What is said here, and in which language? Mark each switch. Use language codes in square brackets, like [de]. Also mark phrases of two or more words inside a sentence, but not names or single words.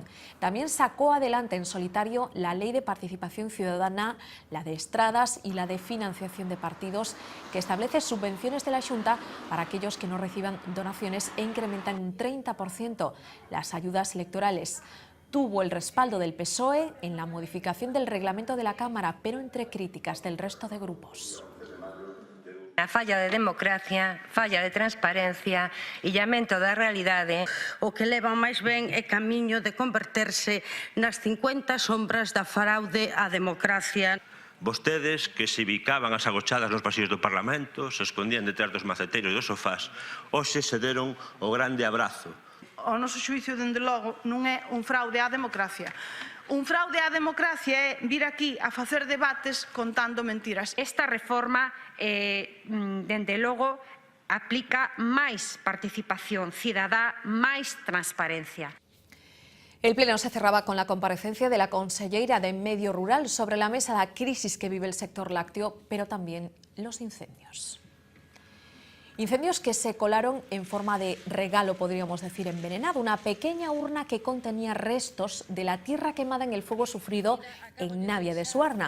[es] También sacó adelante en solitario la Ley de Participación Ciudadana, la de Estradas y la de Financiación de Partidos, que establece subvenciones de la Xunta para aquellos que no reciban donaciones e incrementan un 30% las ayudas electorales. Tuvo el respaldo del PSOE en la modificación del reglamento de la Cámara, pero entre críticas del resto de grupos. [gl] A falla de democracia, falla de transparencia, illamento da realidade. O que leva máis ben é camiño de converterse nas 50 sombras da fraude á democracia. Vostedes que se bicaban as agochadas nos pasillos do Parlamento, se escondían detrás dos maceteiros e dos sofás, hoxe se deron o grande abrazo. O noso xuicio, dende logo, non é un fraude á democracia. Un fraude á democracia é vir aquí a facer debates contando mentiras. Esta reforma, dende logo, aplica máis participación cidadá, máis transparencia. [es] El Pleno se cerraba con la comparecencia de la conselleira de Medio Rural sobre la mesa la crisis que vive el sector lácteo, pero también los incendios. Incendios que se colaron en forma de regalo, podríamos decir, envenenado. Una pequeña urna que contenía restos de la tierra quemada en el fuego sufrido en Navia de Suarna.